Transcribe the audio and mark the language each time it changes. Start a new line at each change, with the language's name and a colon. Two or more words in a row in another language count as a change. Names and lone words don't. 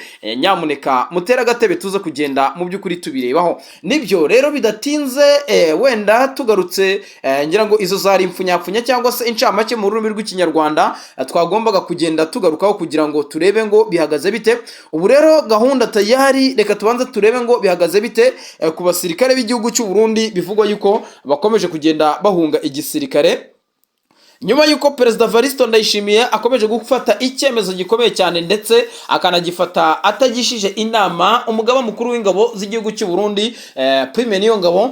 Kinyarwanda: Nyamuneka mutera agatebe tuze kugenda mu by'ukuri tubirebaho. Nibyo rero bidatinze wenda tugarutse ngira ngo izo zari impfunyapfunya cyangwa se incamake mu rurimi rw'ikinyarwanda twagombaga kugenda tugarukaho kugira ngo turebe ngo bihagaze bite. Ubu rero gahunda tayari, reka tubanze turebe ngo bihagaze bite ku basirikare b'igihugu cy'u Burundi bivugwa yuko bakomeje kugenda bahunga igisirikare, nyuma yuko Perezida Evaristo Ndayishimiye akomeje gufata icyemezo gikomeye cyane ndetse akanagifata atagishije inama umugaba mukuru w'ingabo z'igihugu cy'u Burundi Prime Niyongabo.